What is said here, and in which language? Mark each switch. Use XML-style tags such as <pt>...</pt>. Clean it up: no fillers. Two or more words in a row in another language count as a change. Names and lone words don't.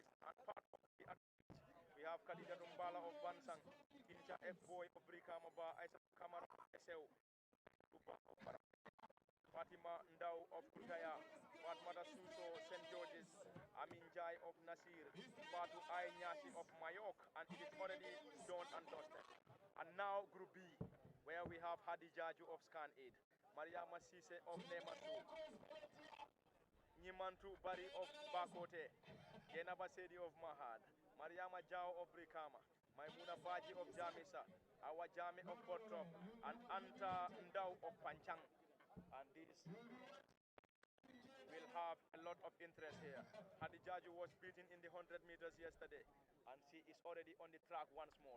<en>And part of the we have Khadija Dumbala of Bansang, Incha F-Boy of Brikamaba, Aisha Kamara of SAU, Fatima Ndau of Kutaya, Fatmata Suso, St. George's, Amin Jai of Nasir, Fatu Nyasi of Mayok, and it is already done and dusted. And now Group B, where we have Hadijaju of Scan 8, Mariama Sise of Nematu, Nyimantu Bari of Bakote, Yenaba Sedi of Mahad, Mariama Jao of Brikama, Maimuna Baji of Jamisa, Awa Jami of Botrop, and Anta Ndau of Panchang. And this will have a lot of interest here. Hadijaju was beaten in the 100 meters yesterday, and she is already on the track once more.</en>